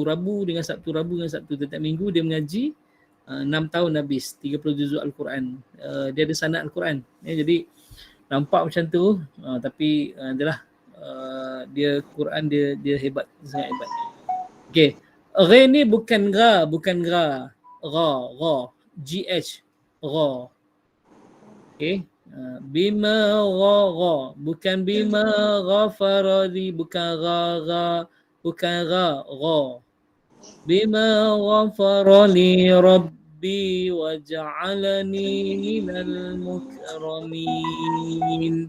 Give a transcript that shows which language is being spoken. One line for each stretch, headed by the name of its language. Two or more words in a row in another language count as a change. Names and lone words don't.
Malay: Setiap minggu dia mengaji 6 tahun habis. 30 juzuk Al-Quran. Dia ada sanad Al-Quran. Jadi nampak macam tu. Tapi adalah dia Quran dia hebat. Dia sangat hebat. Okey. Ghain ni bukan ra. Ra. GH. Ra. Okey. Bima ra. Bukan
Arabic: بما غفر لي.
Malay: Bukan ra. Bukan ra.
Arabic: بما غفر لي ربي وجعلني من المكرمين.